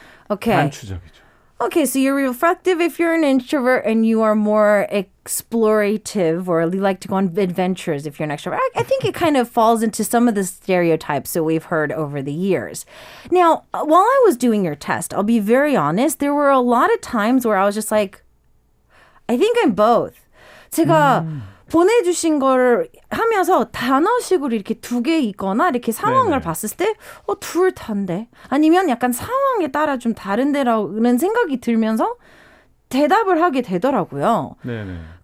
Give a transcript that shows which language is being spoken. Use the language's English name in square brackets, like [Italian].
[English] Okay. [Korean] 단추적이죠. [English] Okay, so you're reflective if you're an introvert and you are more explorative or you like to go on adventures if you're an extrovert. I think it kind of falls into some of the stereotypes that we've heard over the years. Now, while I was doing your test, I'll be very honest, there were a lot of times where I was just like, I think I'm both. [Korean] 제가 보내주신 거를 하면서 단어식으로 이렇게 두 개 있거나 이렇게 상황을 봤을 때 둘 다인데? 아니면 약간 상황에 따라 좀 다른데라는 생각이 들면서 대답을 하게 되더라고요. 네네.